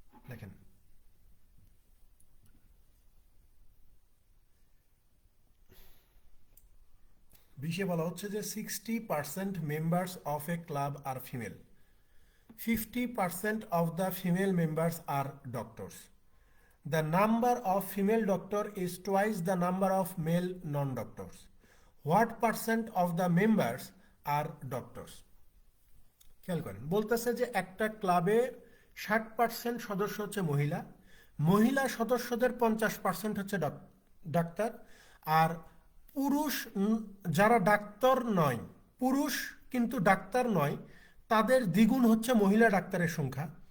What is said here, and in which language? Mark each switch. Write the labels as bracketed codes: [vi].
[bn] দেখেন, বিশে বলা হচ্ছে যে [en] 60% members of a club are female, 50% of the female members are doctors. The number of female doctor is twice the number of male non-doctors. What percent of the members are doctors? [bn] খেয়াল করেন, বলতেছে যে একটা ক্লাবে 60% সদস্য হচ্ছে মহিলা, মহিলা সদস্যদের 50% হচ্ছে ডাক্তার, আর পুরুষ যারা ডাক্তার নয়, পুরুষ কিন্তু ডাক্তার নয়, তাদের দ্বিগুণ হচ্ছে মহিলা ডাক্তারের সংখ্যা।